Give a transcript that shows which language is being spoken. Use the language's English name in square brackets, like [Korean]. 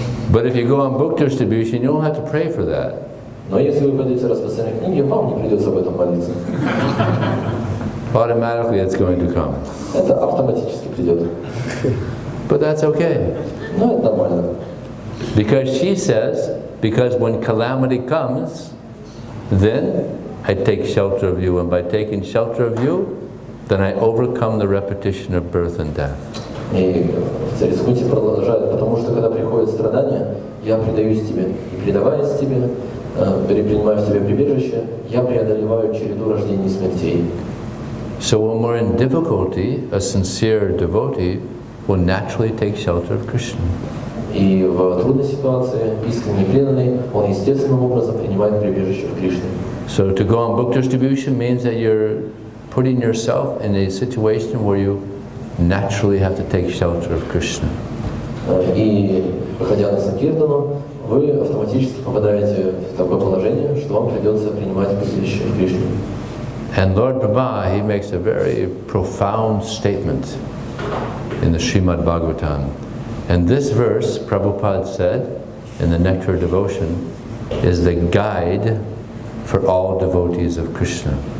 [English] But if you go on book distribution, you don't have to pray for that. [Russian] Но если вы пойдете расписание книги, вам не придется об этом молиться. [English] Automatically it's going to come. [Russian] Это автоматически придет. [English] But that's okay. [Russian] Но это нормально. [English] Because she says, because when calamity comes, then I take shelter of you, and by taking shelter of you, then I overcome the repetition of birth and death. [Russian] И царица Кунти продолжает, потому что когда приходят страдания, я предаюсь тебе, и предаваясь тебе, принимая в себе прибежище, я преодолеваю череду рождений и смертей. [English] So when we're in difficulty, a sincere devotee will naturally take shelter of Krishna. [Russian] И в трудной ситуации искренне преданный, он естественным образом принимает прибежище в Кришне. [English] So to go on book distribution means that you're putting yourself in a situation where you naturally have to take shelter of Krishna. [Russian] И выходя на Санкиртану, вы автоматически попадаете в такое положение, что вам придется принимать прибежище в Кришне. [English] And Lord Brahma, he makes a very profound statement in the Srimad Bhagavatam. And this verse, Prabhupada said, in the Nectar of Devotion, is the guide for all devotees of Krishna.